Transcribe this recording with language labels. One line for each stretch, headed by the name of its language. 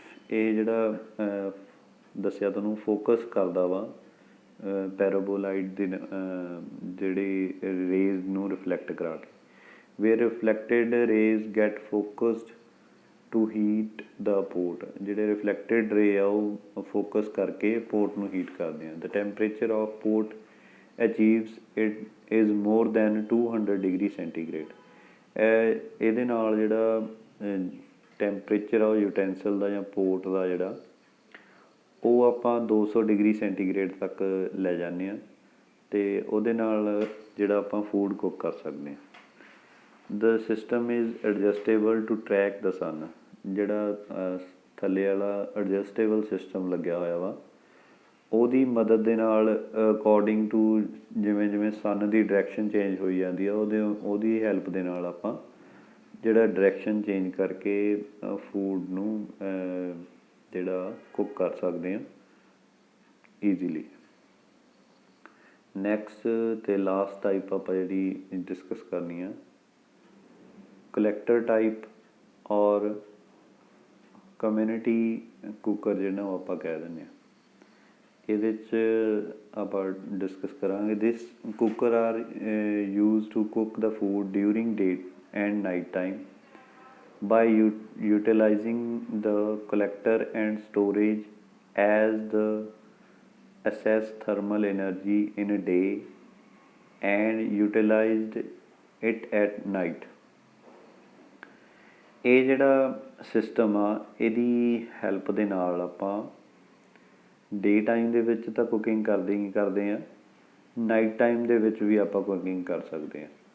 Punjabi: ਇਹ ਜਿਹੜਾ ਦੱਸਿਆ ਤੁਹਾਨੂੰ ਫੋਕਸ ਕਰਦਾ ਵਾ ਪੈਰਾਬੋਲਾਈਡ ਦੇ ਜਿਹੜੀ ਰੇਜ਼ ਨੂੰ ਰਿਫਲੈਕਟ ਕਰਾ ਕੇ।
English: where reflected rays get focused to heat the port।
Punjabi: ਜਿਹੜੇ ਰਿਫਲੈਕਟਡ ਰੇ ਆ ਉਹ ਫੋਕਸ ਕਰਕੇ ਪੋਰਟ ਨੂੰ ਹੀਟ ਕਰਦੇ ਆ।
English: the temperature of port achieves it is more than 200 degree centigrade.
Punjabi: ਇਹਦੇ ਨਾਲ ਜਿਹੜਾ ਟੈਂਪਰੇਚਰ ਆ ਉਹ ਯੂਟੈਂਸਿਲ ਦਾ ਜਾਂ ਪੋਰਟ ਦਾ ਜਿਹੜਾ ਉਹ ਆਪਾਂ 200 ਡਿਗਰੀ ਸੈਂਟੀਗ੍ਰੇਡ ਤੱਕ ਲੈ ਜਾਂਦੇ ਹਾਂ ਅਤੇ ਉਹਦੇ ਨਾਲ ਜਿਹੜਾ ਆਪਾਂ ਫੂਡ ਕੁੱਕ ਕਰ ਸਕਦੇ ਹਾਂ।
English: the system is adjustable to track the sun।
Punjabi: ਜਿਹੜਾ ਥੱਲੇ ਵਾਲਾ ਐਡਜਸਟੇਬਲ ਸਿਸਟਮ ਲੱਗਿਆ ਹੋਇਆ ਵਾ ਉਹਦੀ ਮਦਦ ਦੇ ਨਾਲ ਅਕੋਰਡਿੰਗ ਟੂ ਜਿਵੇਂ ਜਿਵੇਂ ਸਨ ਦੀ ਡਾਇਰੈਕਸ਼ਨ ਚੇਂਜ ਹੋਈ ਜਾਂਦੀ ਆ ਉਹਦੀ ਹੈਲਪ ਦੇ ਨਾਲ ਆਪਾਂ ਜਿਹੜਾ ਡਾਇਰੈਕਸ਼ਨ ਚੇਂਜ ਕਰਕੇ ਫੂਡ ਨੂੰ ਜਿਹੜਾ ਕੁੱਕ ਕਰ ਸਕਦੇ ਹਾਂ ਈਜ਼ੀਲੀ। ਨੈਕਸਟ ਅਤੇ ਲਾਸਟ ਟਾਈਪ ਆਪਾਂ ਜਿਹੜੀ ਡਿਸਕਸ ਕਰਨੀ ਆ ਕਲੈਕਟਰ ਟਾਈਪ ਔਰ ਕਮਿਊਨਿਟੀ ਕੁੱਕਰ ਜਿਹੜਾ ਉਹ ਆਪਾਂ ਕਹਿ ਦਿੰਦੇ ਹਾਂ। ਇਹਦੇ 'ਚ ਆਪਾਂ ਡਿਸਕਸ ਕਰਾਂਗੇ
English: This cooker are use to cook the food during day and night time by utilizing the collector and storage as the assess thermal energy in a day and utilized it at night।
Punjabi: ਇਹ ਜਿਹੜਾ system ਆ ਇਹਦੀ help ਦੇ ਨਾਲ ਆਪਾਂ ਡੇ time ਦੇ ਵਿੱਚ ਤਾਂ ਕੁਕਿੰਗ ਕਰਦੇ ਹੀ ਕਰਦੇ ਹਾਂ, ਨਾਈਟ ਟਾਈਮ ਦੇ ਵਿੱਚ ਵੀ ਆਪਾਂ ਕੁਕਿੰਗ ਕਰ ਸਕਦੇ ਹਾਂ।